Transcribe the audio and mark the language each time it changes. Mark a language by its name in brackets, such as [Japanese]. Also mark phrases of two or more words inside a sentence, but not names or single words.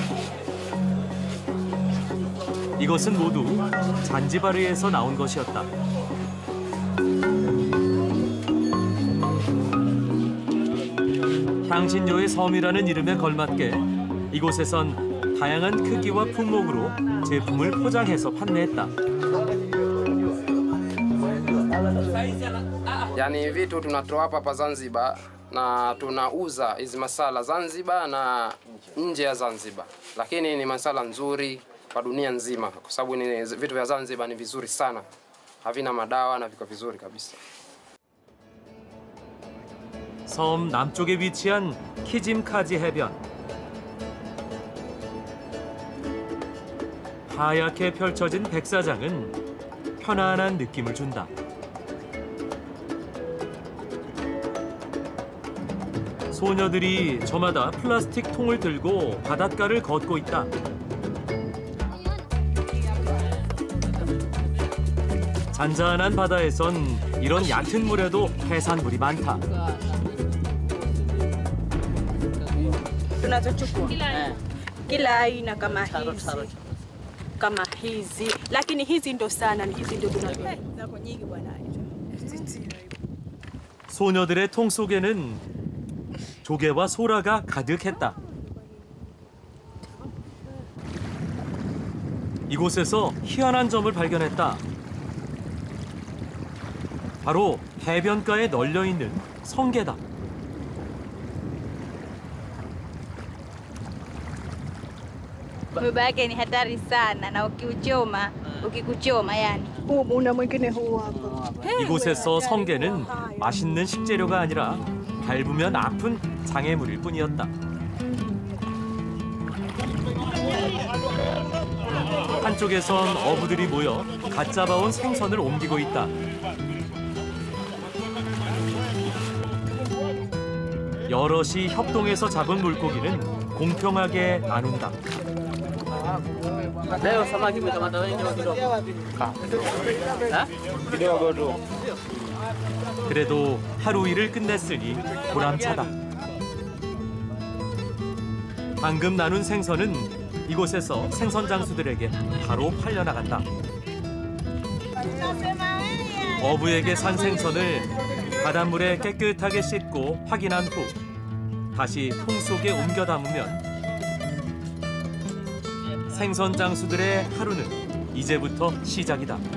[Korean] 이것은 모두 잔지바르에서 나온 것이었다. 향신료의 섬이라는 이름에 걸맞게 이곳에선 다양한 크기와 품목으로 제품을 포장해서 판매했다. [Swahili] Yani vitu tunatoa hapa Zanzibar na tunauza hizi masala Zanzibar na nje ya Zanzibar, lakini ni masala nzuri kwa dunia nzima, kwa sababu ni vitu vya Zanzibar ni vizuri sana, havina madawa na viko vizuri kabisa. [Korean] 섬 남쪽에 위치한 키짐카지 해변. 하얗게 펼쳐진 백사장은 편안한 느낌을 준다. 소녀들이 저마다 플라스틱 통을 들고 바닷가를 걷고 있다. 잔잔한 바다에선 이런 얕은 물에도 해산물이 많다. [Swahili] Tunazochukua kila aina kama hizi, lakini hizi ndo sana, hizi ndo tunapenda nyingi bwana. [Korean] 소녀들의 통 속에는 조개와 소라가 가득했다. 이곳에서 희한한 점을 발견했다. 바로 해변가에 널려 있는 성게다. [Swahili] Mwiba yake ni hatari sana na ukikuchoma yani. Una mwingine huu hapa. [Korean] 이곳에서 성게는 맛있는 식재료가 아니라 밟으면 아픈 장애물일 뿐이었다. 한쪽에선 어부들이 모여 갓 잡아온 생선을 옮기고 있다. 여럿이 협동해서 잡은 물고기는 공평하게 나눈다. [Swahili] Leo samaki umekamata wengi au kidogo? kidogo 도. [Korean] 그래도 하루 일을 끝냈으니 보람차다. 방금 나눈 생선은 이곳에서 생선 장수들에게 바로 팔려나간다. 어부에게 산 생선을 바닷물에 깨끗하게 씻고 확인한 후 다시 통 속에 옮겨 담으면 생선 장수들의 하루는 이제부터 시작이다.